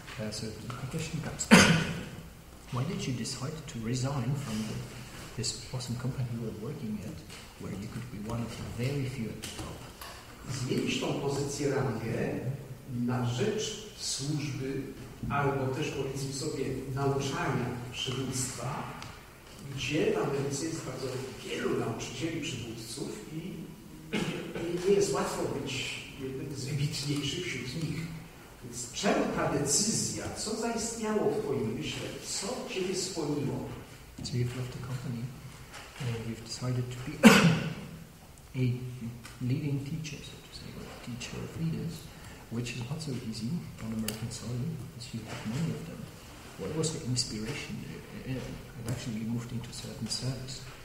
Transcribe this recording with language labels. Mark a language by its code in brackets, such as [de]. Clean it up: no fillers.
[en] So the question comes, why did you decide to resign from this awesome company you were working at, where you could be one of the very few at the top? [pl] Zmienić tą pozycję rangę na rzecz służby, albo też powiedzmy sobie nauczania przywództwa, gdzie w Ameryce jest bardzo wielu nauczycieli przywódców i nie jest łatwo być jednym z wybitniejszych wśród nich. Więc czemu ta decyzja, co zaistniało w Twoim myśle, co Ciebie skłoniło? [en] So you've left the company and you've decided to be a leading teacher, so to say, or a teacher of leaders, which is not so easy on American soil, as you have many of them. What was the inspiration? And actually you moved into certain service.